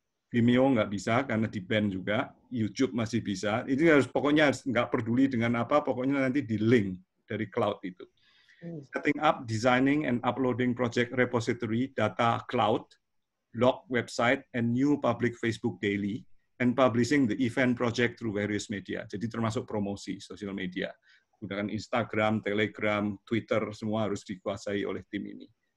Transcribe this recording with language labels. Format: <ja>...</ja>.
<id>Vimeo nggak bisa karena di-ban juga, YouTube masih bisa. Ini harus pokoknya nggak peduli dengan apa, pokoknya nanti di link dari cloud itu.</id> <en>Setting up, designing, and uploading project repository, data cloud, blog, website, and new public Facebook daily, and publishing the event project through various media.</en> <id>Jadi termasuk promosi, sosial media. Gunakan Instagram, Telegram, Twitter, semua harus dikuasai oleh tim ini.</id>